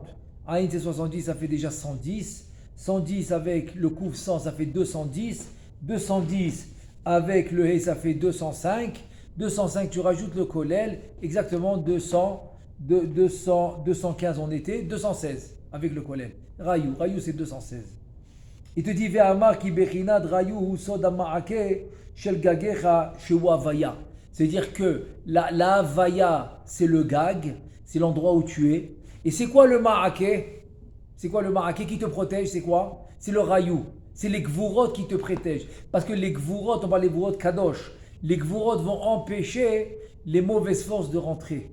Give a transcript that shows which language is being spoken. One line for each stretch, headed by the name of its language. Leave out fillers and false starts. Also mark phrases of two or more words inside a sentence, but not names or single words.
French: Aïn c'est 70, ça fait déjà 110. 110 avec le Kouf 100, ça fait 210. 210 avec le He, ça fait 205. 205, tu rajoutes le Kolel, exactement 215 on était, 216 avec le Kolel. Rayou c'est 216. Il te dit
Hebrew: ואמר כי בחינת ראי"ו סוד מעקה של גגך שהוא הוי"ה.
French: C'est-à-dire que la Havaya, c'est le gag, c'est l'endroit où tu es. Et c'est quoi le ma'ake? C'est quoi le ma'ake qui te protège? C'est quoi? C'est le Rayou. C'est les Gvurot qui te protègent. Parce que les Gvurot, on parle des
Hebrew: גבורות קדוש.
French: Les Gvurot vont empêcher les mauvaises forces de rentrer.